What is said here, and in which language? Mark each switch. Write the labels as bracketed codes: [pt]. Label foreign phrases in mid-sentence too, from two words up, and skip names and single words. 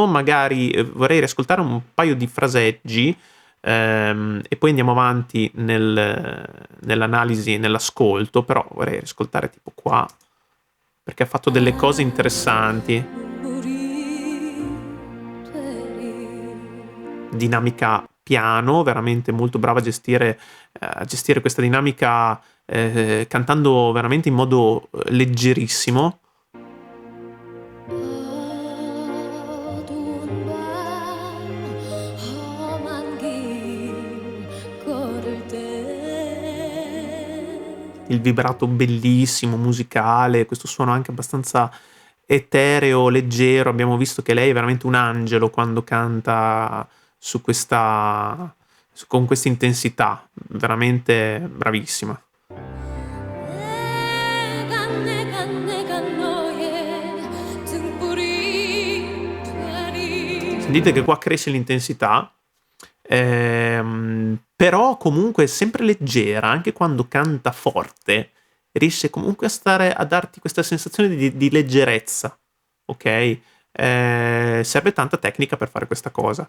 [it] Magari vorrei riascoltare un paio di fraseggi e poi andiamo avanti nell'analisi e nell'ascolto, però vorrei riascoltare tipo qua perché ha fatto delle cose interessanti. Dinamica piano, veramente molto brava a gestire questa dinamica, cantando veramente in modo leggerissimo. [ko] 어두운 밤 험한 길 걸을 때 [it] Il vibrato bellissimo, musicale, questo suono anche abbastanza etereo, leggero. Abbiamo visto che lei è veramente un angelo quando canta con questa intensità, veramente bravissima. [ko] 내가 너의 등불이 되리 [it] Sentite che qua cresce l'intensità, però comunque è sempre leggera, anche quando canta forte, riesce comunque a darti questa sensazione di leggerezza, ok? Serve tanta tecnica per fare questa cosa.